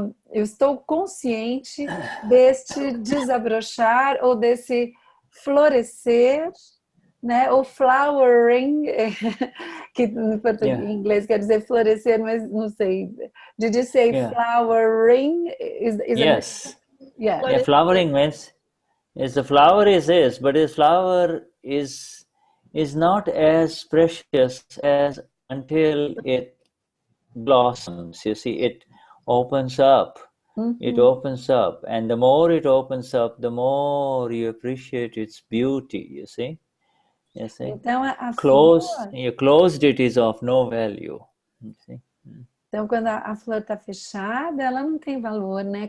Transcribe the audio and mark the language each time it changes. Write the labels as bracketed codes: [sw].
[pt] Eu estou consciente deste desabrochar ou desse florescer, né? Ou flowering, que em inglês quer dizer florescer, mas não sei. [en] Did you say flowering? Yes. Yeah. Flowering means the flower is this, but the flower is not as precious as until it blossoms. You see, it opens up. It opens up, and the more it opens up, the more you appreciate its beauty. You see. [pt] Então, [en] you closed it is of no value. You see? [pt] Então, quando a flor está fechada, ela não tem valor, né?